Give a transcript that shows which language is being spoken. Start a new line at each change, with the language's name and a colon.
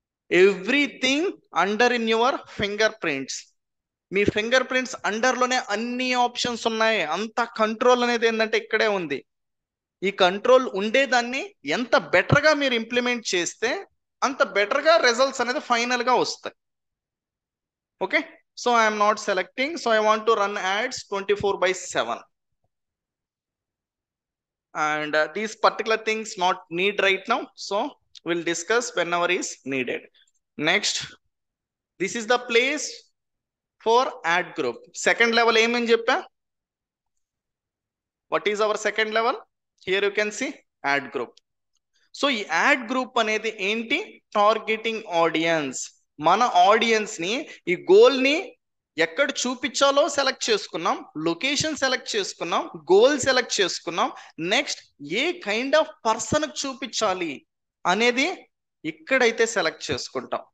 English: Everything under in your finger prints.
Telugu: మీ finger prints అండర్లోనే అన్ని options ఉన్నాయి. అంత control అనేది ఏంటంటే ఇక్కడే ఉంది. ఈ కంట్రోల్ ఉండేదాన్ని ఎంత బెటర్గా మీరు ఇంప్లిమెంట్ చేస్తే అంత బెటర్గా రిజల్ట్స్ అనేది ఫైనల్గా వస్తాయి.
English: Okay, so I'm not selecting, so I want to run ads 24/7 and these particular things not need right now, so we'll discuss whenever is needed. Next, this is the place for ad group.
Telugu: Second level ఏమని చెప్పా?
English: What is our second level? Here you can see ad group.
Telugu: So ఈ add group అనేది ఏంటి? Targeting audience. మన audience ని, ఈ goal ని ఎక్కడ చూపించాలో సెలెక్ట్ చేసుకున్నాం, లొకేషన్ సెలెక్ట్ చేసుకున్నాం, గోల్ సెలెక్ట్ చేసుకున్నాం. Next ఏ kind of person చూపించాలి అనేది ఇక్కడైతే సెలెక్ట్ చేసుకుంటాం.